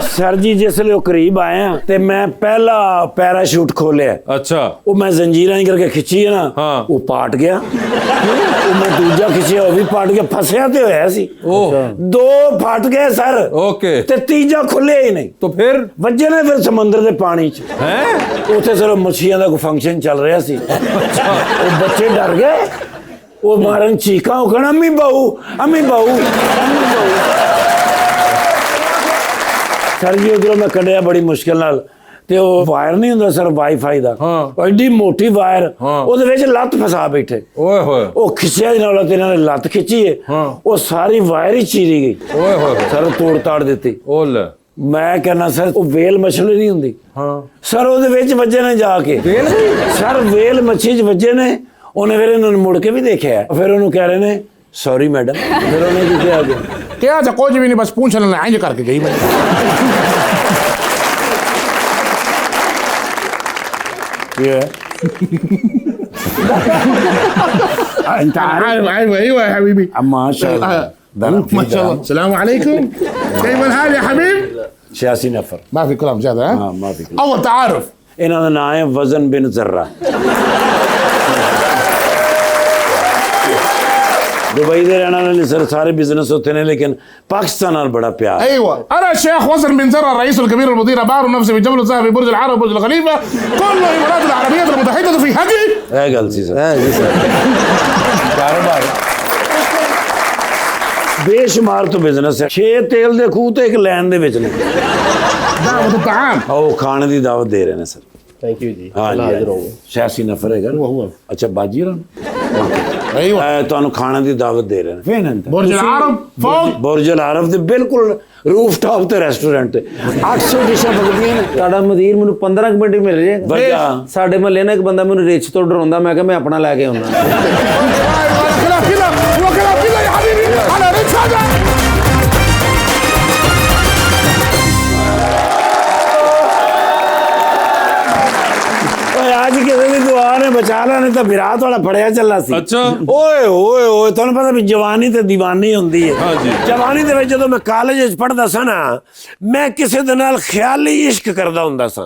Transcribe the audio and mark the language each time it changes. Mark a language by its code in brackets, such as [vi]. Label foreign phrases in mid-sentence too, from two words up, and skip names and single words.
[pa] ਸਰ ਜੀ ਜਿਸ ਵੇਲੇ ਉਹ ਕਰੀਬ ਆਏ ਆ ਤੇ ਮੈਂ ਪਹਿਲਾ ਪੈਰਾਸ਼ੂਟ ਖੋਲਿਆ। ਅੱਛਾ। ਉਹ ਮੈਂ ਜ਼ੰਜੀਰਾਂ ਹੀ ਕਰਕੇ ਖਿੱਚੀ ਹੈ ਨਾ, ਹਾਂ। ਉਹ ਪਾਟ ਗਿਆ। ਉਹ ਮੈਂ ਦੂਜਾ ਖਿੱਚਿਆ, ਉਹ ਵੀ ਪਾਟ ਗਿਆ। ਫਸਿਆ ਤੇ ਹੋਇਆ ਸੀ। ओह। 2 ਫਟ ਗਏ ਸਰ। [hi] ओके। [pa] ਤੇ ਤੀਜਾ ਖੁੱਲਿਆ ਹੀ ਨਹੀਂ। [hi] तो फिर [pa] ਵੱਜੇ ਨੇ ਫਿਰ ਸਮੁੰਦਰ ਦੇ ਪਾਣੀ 'ਚ। [hi] हैं? [pa] ਉੱਥੇ ਸਿਰਫ ਮੱਛੀਆਂ ਦਾ ਕੋਈ ਫੰਕਸ਼ਨ ਚੱਲ ਰਿਹਾ ਸੀ। ਉਹ ਬੱਚੇ ਡਰ ਗਏ, ਉਹ ਮਾਰਨ ਚੀਕਾਂ, ਉਹ ਕਹਿਣਾ ਅੰਮੀ ਬਾਊ, ਅੰਮੀ ਬਾਊ, ਅੰਮੀ ਬਾਊ। ਸਰ ਜੀ ਉਧਰੋਂ ਮੈਂ ਕੱਢਿਆ ਬੜੀ ਮੁਸ਼ਕਿਲ ਨਾਲ, ਤੇ ਉਹ ਵਾਇਰ ਨਹੀਂ ਹੁੰਦਾ ਸਰ ਵਾਈਫਾਈ ਦਾ, ਹਾਂ। ਐਡੀ ਮੋਟੀ ਵਾਇਰ, ਹਾਂ। ਉਹਦੇ ਵਿੱਚ ਲੱਤ ਫਸਾ ਬੈਠੇ। ओए होए। ਉਹ ਖਿੱਚਿਆ ਨਾਲ ਤੇ ਇਹਨਾਂ ਨੇ ਲੱਤ ਖਿੱਚੀ ਹੈ, ਹਾਂ। ਉਹ ਸਾਰੀ ਵਾਇਰ ਹੀ ਚੀਰੀ ਗਈ। ओए होए। ਸਰ ਉਹ ਤੋੜ ਤਾੜ ਦਿੱਤੀ। ओले। ਮੈਂ ਕਹਿੰਦਾ ਸਰ ਉਹ ਵੇਲ ਮਛਲੀ ਨਹੀਂ ਹੁੰਦੀ, [hi] हाँ। [pa] ਸਰ ਉਹਦੇ ਵਿੱਚ ਵੱਜੇ ਨੇ ਜਾ ਕੇ। ਵੇਲ? ਸਰ ਵੇਲ ਮੱਛੀ 'ਚ ਵੱਜੇ ਨੇ। ਉਹਨੇ ਫਿਰ ਇਹਨਾਂ ਨੂੰ ਮੁੜ ਕੇ ਵੀ ਦੇਖਿਆ, ਫਿਰ ਉਹਨੂੰ ਕਹਿ ਰਹੇ ਨੇ [en] sorry madam. [pa] ਫਿਰ ਉਹਨੇ ਕੀ ਕਿਹਾ ਅੱਗੇ? [hi] क्या था कुछ भी नहीं, बस पूछ लेना इंज करके गई मैं। [ar] ये انت عارف ايوه يا حبيبي माशाल्लाह। माशाल्लाह السلام عليكم كيف الحال يا حبيب [hi] 86 नफर। [ar] ما في كلام زياده ها [hi] हाँ माफी। [ar] اول تعارف [pa] ਇਹਨਾਂ ਦਾ ਨਾਮ ਹੈ ਵਜ਼ਨ ਬਿਨ ਜ਼र्रा। दुबई ਦੇ ਰਹਿਣ ਵਾਲੇ ਨੇ ਸਰ, ਸਾਰੇ ਬਿਜ਼ਨਸ ਉੱਥੇ ਨੇ, ਲੇਕਿਨ ਪਾਕਿਸਤਾਨ ਨਾਲ ਬੜਾ ਪਿਆਰ। [ar] ايوه انا الشيخ وزن بن زرع الرئيس الكبير المدير بار نفسي في جبل الذهبي برج العرب برج الخليفه كل الامارات العربيه المتحده في حقي। [pa] ਇਹ ਗੱਲ ਸੀ ਸਰ। [hi] जी सर। [pa] ਕਾਰੋਬਾਰ ਬੇਸ਼ੁਮਾਰ ਤੋਂ ਬਿਜ਼ਨਸ ਹੈ। 6 ਤੇਲ ਦੇ ਖੂਹ ਤੇ 1 ਲੈਣ ਦੇ ਵਿੱਚ ਨੇ। [ar] دعوه الطعام [pa] ਉਹ ਖਾਣੇ ਦੀ ਦਾਵਤ ਦੇ ਰਹੇ ਨੇ ਸਰ। [en] thank you जी। [hi] हाँ अल्लाह जी, हाजिर होंगे। 86 नफर है। अच्छा बाजी [ar] ايوه [pa] ਤੁਹਾਨੂੰ ਖਾਣੇ ਦੀ ਦਾਵਤ ਦੇ ਰਹੇ ਨੇ। [ar] برج العرب فوق [pa] ਬੁਰਜ ਅਲ ਅਰਬ ਦੇ ਬਿਲਕੁਲ [en] roof top [pa] ਤੇ ਰੈਸਟੋਰੈਂਟ ਤੇ 800 ਡਿਸ਼ਾਂ ਪਕੜੀਆਂ ਨੇ। ਤੁਹਾਡਾ ਮਦੀਰ ਮੈਨੂੰ 15 ਕੁ ਮਿੰਟ ਹੀ ਮਿਲ ਜੇ। ਵਧੀਆ। ਸਾਡੇ ਮਹੱਲੇ ਨਾਲ ਇੱਕ ਬੰਦਾ ਮੈਨੂੰ ਰਿਚ ਤੋਂ ਡਰਾਉਂਦਾ, ਮੈਂ ਕਿਹਾ ਮੈਂ ਆਪਣਾ ਲੈ ਕੇ ਆਉਣਾ। [ar] كلام كده هو كلام كده يا حبيبي على ريتش هذا [pa] ਓਏ ਅੱਜ ਕਿਸੇ ਦੀ ਦੁਆ ਨੇ ਬਚਾ ਲਿਆ, ਨਹੀਂ ਤਾਂ ਵਿਰਾਟ ਵਾਲਾ ਫੜਿਆ ਚੱਲਾ ਸੀ। [hi] अच्छा। [pa] ਓਏ ਓਏ ਓਏ ਤੁਹਾਨੂੰ ਪਤਾ ਵੀ ਜਵਾਨੀ ਤੇ دیਵਾਨੀ ਹੁੰਦੀ ਹੈ। ਹਾਂ ਜੀ। ਜਵਾਨੀ ਦੇ ਵਿੱਚ ਜਦੋਂ ਮੈਂ ਕਾਲਜ ਵਿੱਚ ਪੜ੍ਹਦਾ ਸਾਂ ਨਾ, ਮੈਂ ਕਿਸੇ ਦੇ ਨਾਲ ਖਿਆਲੀ ਇਸ਼ਕ ਕਰਦਾ ਹੁੰਦਾ ਸਾਂ।